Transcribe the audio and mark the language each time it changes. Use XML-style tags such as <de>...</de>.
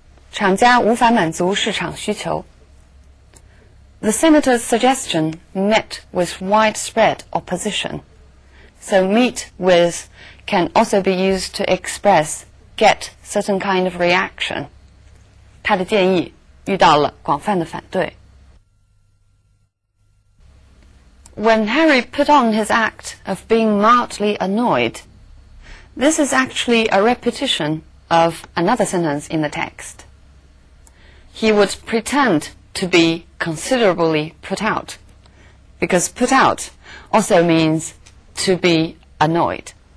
<zh>厂家无法满足市场需求.</zh> <en>The senator's suggestion met with widespread opposition. So meet with can also be used to express get certain kind of reaction.</en> <zh>他的建议遇到了广泛的反对.</zh> <en>When Harry put on his act of being mildly annoyed, this is actually a repetition of another sentence in the text. He would pretend to be considerably put out, because put out also means to be annoyed.</en>